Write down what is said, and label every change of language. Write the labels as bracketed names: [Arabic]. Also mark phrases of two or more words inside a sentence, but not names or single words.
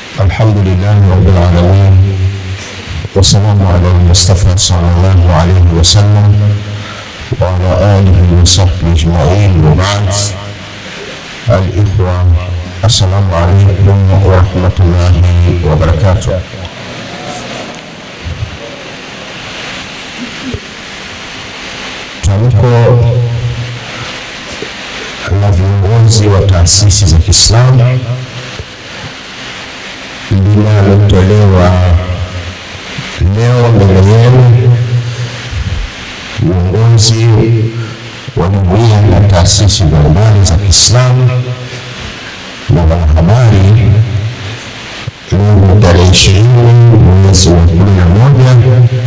[Arabic] الحمد لله رب العالمين والسلام على المصطفى صلى الله عليه وسلم وعلى آله وصحبه أجمعين وبعد. الإخوة السلام عليكم ورحمة الله وبركاته. [Swahili] Tamko la viongozi wa taasisi za Kiislamu linalotolewa leo mbele yenu, viongozi wa jumuiya na taasisi mbalimbali za Kiislamu na wanahabari, leo tarehe 20 mwezi wa 11